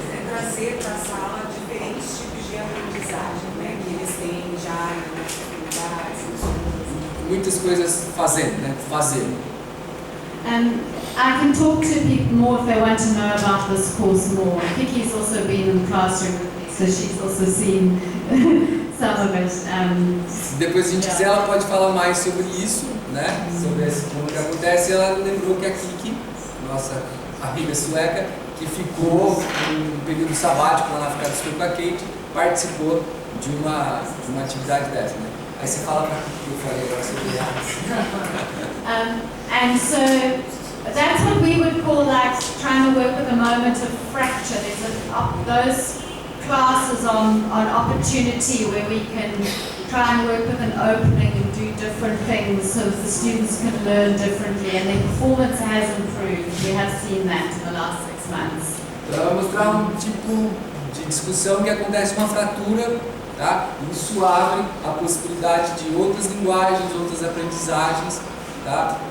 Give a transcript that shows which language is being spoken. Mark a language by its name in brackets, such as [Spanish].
[Portuguese] Trazer para a sala diferentes tipos de aprendizagem, né, que eles têm já nas atividades. Muitas coisas fazendo, né? Fazendo. [English] I can talk to people more if they want to know about this course more. Vicky's also been in the classroom with me, so she's also seen some of it. [Portuguese] Se depois a gente quiser, ela pode falar mais sobre isso, né? Sobre como que acontece. Ela lembrou que a Kiki, nossa amiga sueca, que ficou um período sabático lá na África do Sul com a Kate, participou de uma atividade dessa, né? Aí você fala para que eu falei agora sobre ela. [English] And so that's what we would call like trying to work with a moment of fracture. Those classes on opportunity where we can try and work with an opening and do different things so that the students can learn differently and their performance has improved. We have seen that in the last 6 months. [Portuguese] Então ela vai mostrar um tipo de discussão que acontece uma fratura, tá? Isso abre a possibilidade de outras linguagens, outras aprendizagens, tá?